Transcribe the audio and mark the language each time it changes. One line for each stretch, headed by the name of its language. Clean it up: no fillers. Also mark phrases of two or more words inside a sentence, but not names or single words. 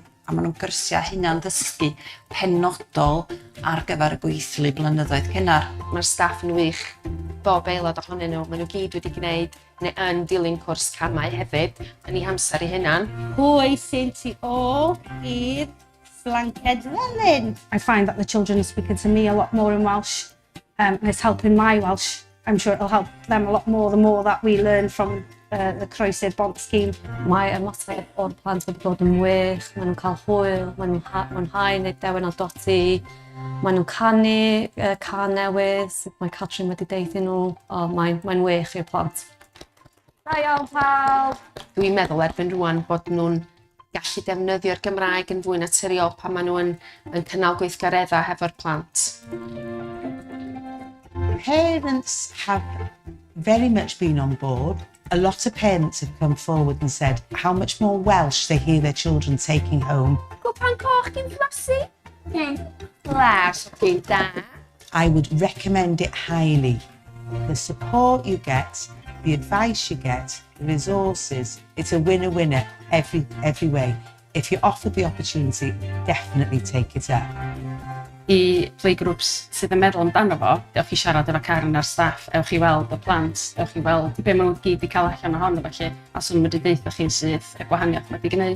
Welsh: A maen nhw'n gyrsiau hunan dysgu penodol ar gyfer y gweithlu blynyddoedd cynnar. Mae'r staff yn wych. Bob aelod ohonyn nhw, maen nhw gyd wedi gwneud neu yn dilyn cwrs camau hefyd, yn ei hamser i hynna'n. Pwy sy'n tu ôl i'r flanced felyn?
English: I find that the children are speaking to me a lot more in Welsh, and it's helping my Welsh. I'm sure it'll help them a lot more the more that we learn from the Croesi'r Bont scheme.
Welsh: Mae ymateb o'r plant wedi bod yn wych, maen nhw'n cael hwyl, maen nhw'n mwynhau neu Dewen o Doti, maen nhw'n canu can newydd, mae Catrin wedi deud i nhw, mae'n wych i'r plant. Da iawn pawb! Dwi'n meddwl erbyn rwan bod nhw'n gallu defnyddio'r Gymraeg yn fwy naturiol pan maen nhw yn cynnal gweithgareddau hefo'r plant.
English: Parents have very much been on board. A lot of parents have come forward and said how much more Welsh they hear their children taking home.
Welsh: Gwpan coch gyn flasu? Gyn flas, gyn da.
English: I would recommend it highly. The support you get, the advice you get, the resources, it's a winner-winner every way. If you're offered the opportunity, definitely take it up.
Welsh: I playgroups sydd yn meddwl amdano fo, ewch i siarad efo Karen a'r staff, ewch i weld y plant, ewch i weld be maen nhw gyd i cael allan ohono felly, a swn wedi deitha chi'n sydd y gwahaniaeth wedi gwneud.